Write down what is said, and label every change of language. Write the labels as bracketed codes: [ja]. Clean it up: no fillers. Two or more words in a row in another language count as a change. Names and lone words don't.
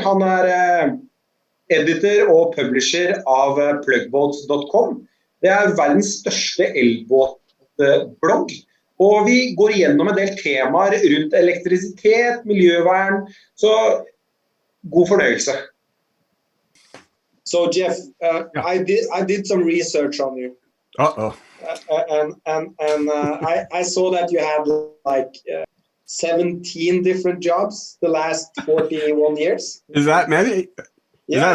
[no] Han er editor og publisher av plugboats.com. Det er verdens største elbåtblogg. Og vi går igjennom en del temaer rundt elektrisitet, miljøvern, så god fornøyelse. [en] So Jeff, I did some research on you. I saw that you had like 17 different jobs the last 41 years. Is that many? Yeah,